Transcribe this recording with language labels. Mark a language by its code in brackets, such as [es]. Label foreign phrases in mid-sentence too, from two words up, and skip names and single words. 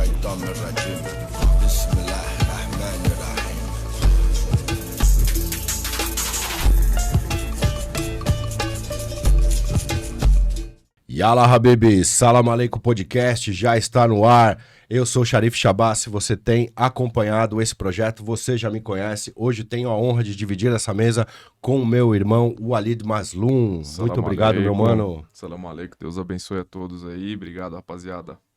[ar] الشيطان الرجيم بسم الله الرحمن الرحيم. يلا حبيبي, [pt] Salam Aleikum Podcast já está no ar. Eu sou o Sharif Shabazz, se você tem acompanhado esse projeto, você já me conhece. Hoje tenho a honra de dividir essa mesa com o meu irmão, Walid Mazlum. Salam Muito obrigado, aleikum. meu mano. [ar] سلام عليكم, [pt] Deus abençoe a todos aí. Obrigado, rapaziada.